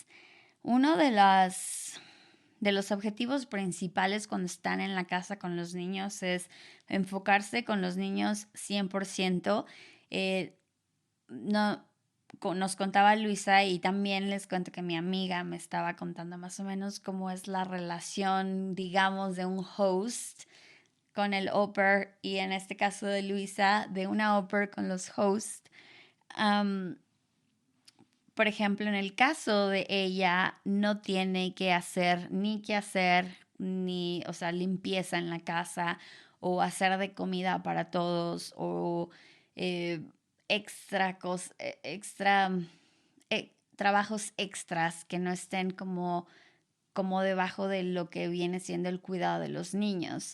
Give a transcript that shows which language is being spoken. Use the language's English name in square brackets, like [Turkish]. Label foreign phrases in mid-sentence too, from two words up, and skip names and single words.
[Spanish] Uno de los objetivos principales cuando están en la casa con los niños es enfocarse con los niños 100%. No, nos contaba Luisa y también les cuento que mi amiga me estaba contando más o menos cómo es la relación, digamos, de un host con el au pair y en este caso de Luisa, de una au pair con los hosts. Por ejemplo, en el caso de ella, no tiene que hacer ni, o sea, limpieza en la casa o hacer de comida para todos o eh, extra trabajos extras que no estén como debajo de lo que viene siendo el cuidado de los niños.